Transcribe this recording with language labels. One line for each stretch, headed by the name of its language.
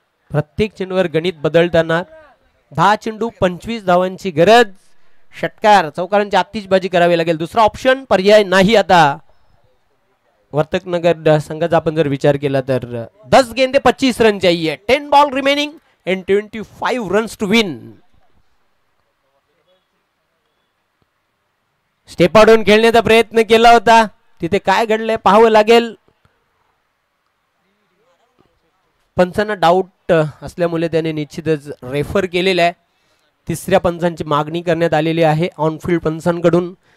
Marathi: प्रत्येक चेंडूवर गणित बदलताना 10 चेंडू 25 धावांची गरज. षटकार, चौकारांची आतिषबाजी करावी लागेल. दुसरा ऑप्शन पर्याय नाही. आता वर्तकनगर संघाचा आपण जर विचार केला तर
Hindi: 10 गेंदे 25 रन चाहिए.
English: 10 ball remaining and 25 runs to win.
Marathi: Step out खेळण्याचा प्रयत्न केला होता, तिथे काय घडलंय पाहावं लागेल. पंचांना डाऊट असल्यामुळे त्याने निश्चितच रेफर केलेला आहे. तिसऱ्या पंचांची मागणी करण्यात आलेली आहे ऑनफिल्ड पंचांकडून.